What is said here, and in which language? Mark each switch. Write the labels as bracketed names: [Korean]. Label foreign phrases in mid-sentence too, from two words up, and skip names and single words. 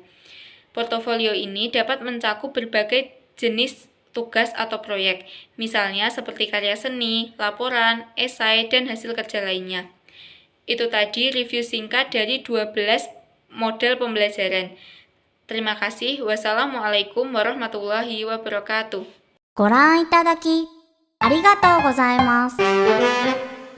[Indonesian] Portofolio ini dapat mencakup berbagai jenis tugas atau proyek, misalnya seperti karya seni, laporan, esai, dan hasil kerja lainnya. Itu tadi review singkat dari 12 model pembelajaran. Terima kasih. [Arabic] والسلام عليكم ورحمة الله وبركاته. [Japanese] ご覧いただきありがとうございます。